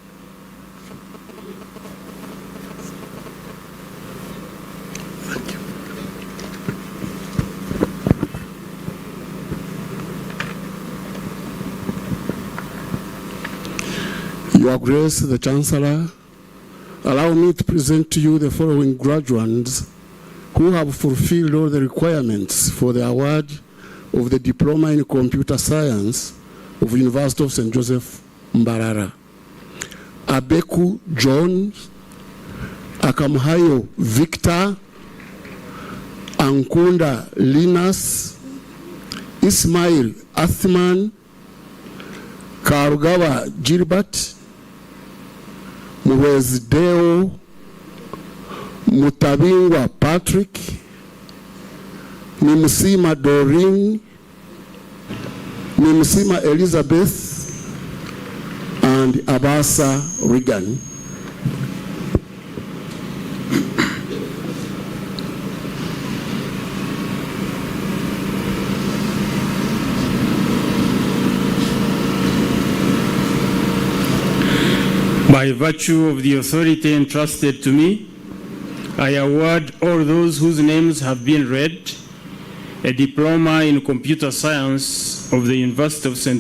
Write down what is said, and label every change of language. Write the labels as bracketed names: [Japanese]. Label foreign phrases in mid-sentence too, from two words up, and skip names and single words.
[English] Your Grace, the Chancellor, allow me to present to you the following graduates who have fulfilled all the requirements for the award of the Diploma in Computer Science of University of St. Joseph Mbalala. Abeku John, Akamhayo Victor, Ankunda Linus, Ismail Athman, Karugawa Gilbert, Muwezdeo Mutabingwa Patrick, Nimsima Doreen, Nimsima Elizabeth, and Abasa Regan. By virtue of the authority entrusted to me, I award all those whose names have been read a diploma in computer science of the University of St.